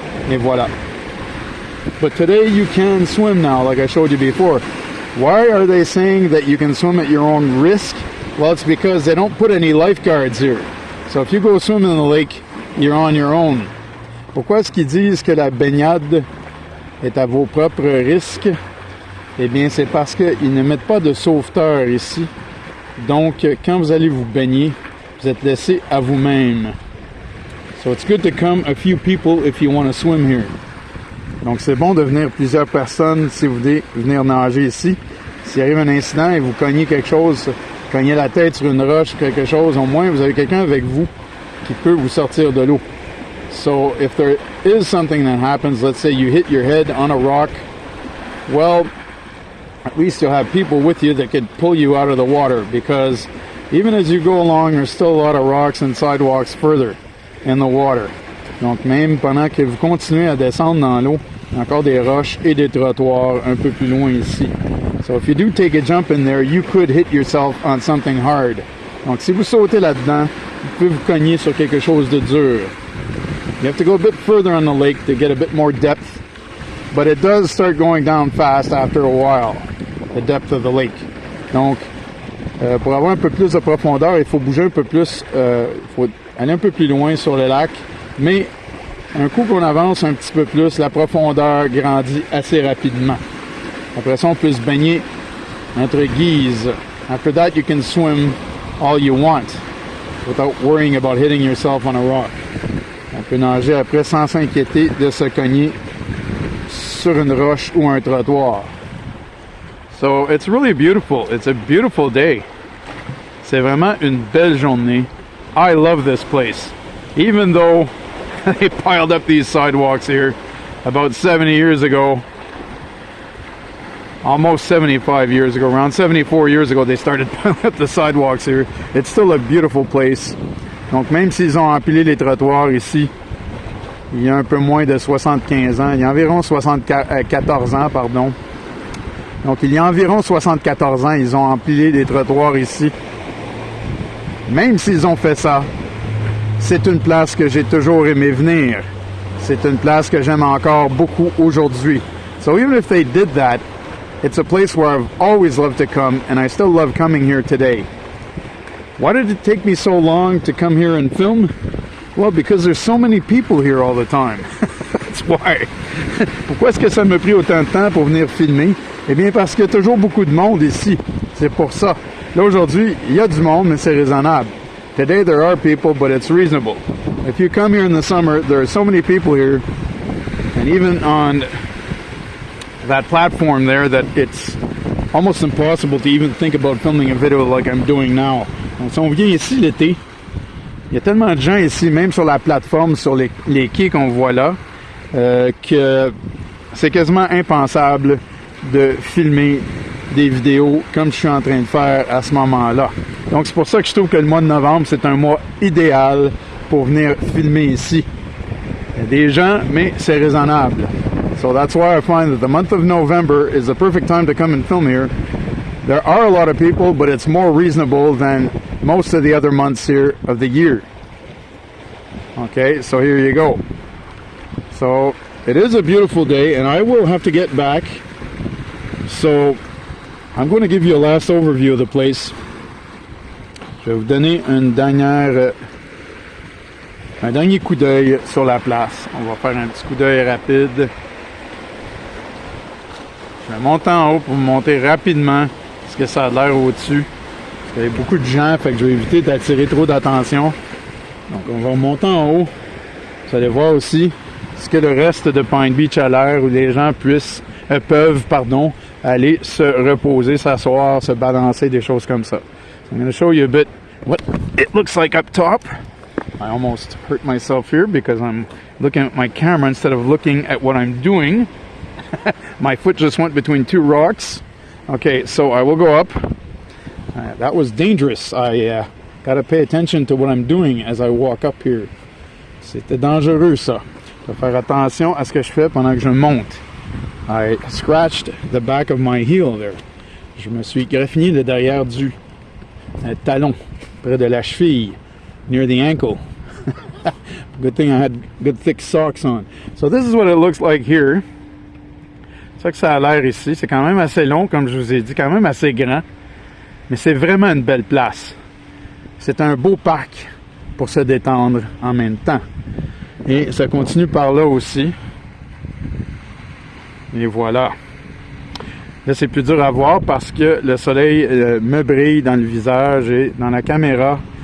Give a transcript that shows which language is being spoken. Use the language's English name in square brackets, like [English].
[French] Et voilà. [English] But today you can swim now, like I showed you before. Why are they saying that you can swim at your own risk? Well, it's because they don't put any lifeguards here. So if you go swim in the lake, you're on your own. [French] Pourquoi est-ce qu'ils disent que la baignade est à vos propres risques? Eh bien, c'est parce qu'ils ne mettent pas de sauveteur ici. Donc, quand vous allez vous baigner, vous êtes laissé à vous-même. [English] So it's good to come a few people if you want to swim here. [French] Donc, c'est bon de venir plusieurs personnes si vous voulez venir nager ici. S'il arrive un incident et vous cognez quelque chose, cognez la tête sur une roche, quelque chose, au moins vous avez quelqu'un avec vous qui peut vous sortir de l'eau. [English] So, if there is something that happens, let's say you hit your head on a rock, well, at least you'll have people with you that could pull you out of the water because even as you go along, there's still a lot of rocks and sidewalks further in the water. [French] Donc, même pendant que vous continuez à descendre dans l'eau, il y a encore des roches et des trottoirs un peu plus loin ici. [English] So if you do take a jump in there, you could hit yourself on something hard. [French] Donc, si vous sautez là-dedans, vous pouvez vous cogner sur quelque chose de dur. [English] You have to go a bit further on the lake to get a bit more depth, but it does start going down fast after a while, the depth of the lake. [French] Donc, pour avoir un peu plus de profondeur, il faut bouger un peu plus, il faut aller un peu plus loin sur le lac, mais un coup qu'on avance un petit peu plus, la profondeur grandit assez rapidement. Après ça, on peut se baigner entre guises [English] After that, you can swim all you want without worrying about hitting yourself on a rock. [French] On peut nager après sans s'inquiéter de se cogner sur une roche ou un trottoir. [English] So it's really beautiful. It's a beautiful day. [French] C'est vraiment une belle journée. [English] I love this place. Even though they piled up these sidewalks here about 70 years ago, almost 75 years ago, around 74 years ago, they started piling up the sidewalks here. It's still a beautiful place. [French] Donc même s'ils ont empilé les trottoirs ici, il y a un peu moins de 75 ans, il y a environ 14 ans, pardon. Donc il y a environ 74 ans, ils ont empilé les trottoirs ici. Même s'ils ont fait ça, c'est une place que j'ai toujours aimé venir. C'est une place que j'aime encore beaucoup aujourd'hui. [English] So even if they did that, it's a place where I've always loved to come, and I still love coming here today. Why did it take me so long to come here and film? Well, because there's so many people here all the time. That's why. [French] Pourquoi est-ce que ça me pris autant de temps pour venir filmer? Eh bien, parce qu'il y a toujours beaucoup de monde ici. C'est pour ça. Là, aujourd'hui, il y a du monde, mais c'est raisonnable. [English] Today, there are people, but it's reasonable. If you come here in the summer, there are so many people here, and even on that platform there, that it's almost impossible to even think about filming a video like I'm doing now. [French] Donc, si on vient ici l'été, il y a tellement de gens ici, même sur la plateforme, sur les quais qu'on voit là, que c'est quasiment impensable de filmer des vidéos comme je suis en train de faire à ce moment-là. Donc c'est pour ça que je trouve que le mois de novembre, c'est un mois idéal pour venir filmer ici. Il y a des gens, mais c'est raisonnable. [English] So that's why I find that the month of November is the perfect time to come and film here. There are a lot of people, but it's more reasonable than most of the other months here of the year. Okay, so here you go. So it is a beautiful day, and I will have to get back. So I'm going to give you a last overview of the place. [French] Je vais vous donner un dernier coup d'œil sur la place. On va faire un petit coup d'œil rapide. Je vais monter en haut pour vous montrer rapidement ce que ça a l'air au-dessus. Parce qu'il y a beaucoup de gens, fait que je vais éviter d'attirer trop d'attention. Donc on va monter en haut. Vous allez voir aussi ce que le reste de Pine Beach a l'air, où les gens peuvent aller se reposer, s'asseoir, se balancer, des choses comme ça. [English] So I'm going to show you a bit what it looks like up top. I almost hurt myself here because I'm looking at my camera instead of looking at what I'm doing. My foot just went between two rocks. Okay, so I will go up. That was dangerous. I got to pay attention to what I'm doing as I walk up here. [French] C'était dangereux, ça. Je vais faire attention à ce que je fais pendant que je monte. [English] I scratched the back of my heel there. [French] Je me suis graffiné le derrière du talon, près de la cheville, [English] near the ankle. Good thing I had good thick socks on. So this is what it looks like here. [French] C'est ça que ça a l'air ici. C'est quand même assez long, comme je vous ai dit, quand même assez grand. Mais c'est vraiment une belle place. C'est un beau parc pour se détendre en même temps. Et ça continue par là aussi. Et voilà. Là, c'est plus dur à voir parce que le soleil me brille dans le visage et dans la caméra.